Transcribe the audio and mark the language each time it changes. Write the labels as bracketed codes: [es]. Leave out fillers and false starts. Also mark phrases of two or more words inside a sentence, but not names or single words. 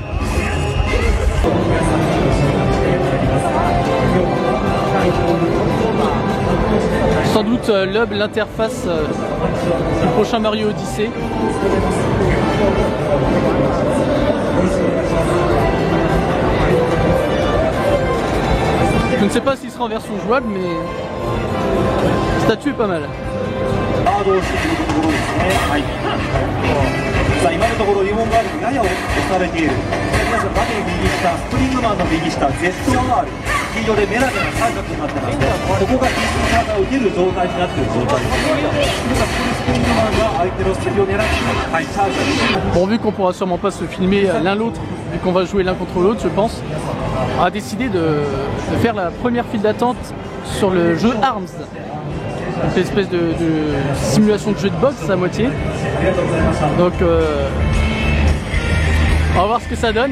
[fr] Sans doute l'hub, l'interface du prochain Mario Odyssey. Je ne sais pas s'il sera en version jouable, mais le statut est pas mal. [ja] 今のところ日本ガールにやや押されている。皆さん画面右下、スプリングマンの右下、ZR、黄色でメラメラ三角になってますね。ここが必須に技を受ける状態になっている状態です。今スプリングマンが相手の隙を狙って、はい、チャージです。 [fr] Bon, vu qu'on pourra sûrement pas se filmer l'un l'autre, vu qu'on va jouer l'un contre l'autre, je pense, on a décidé de faire la première file d'attente sur le jeu Arms. Une espèce de simulation de jeu de boxe à moitié. Donc on va voir ce que ça donne.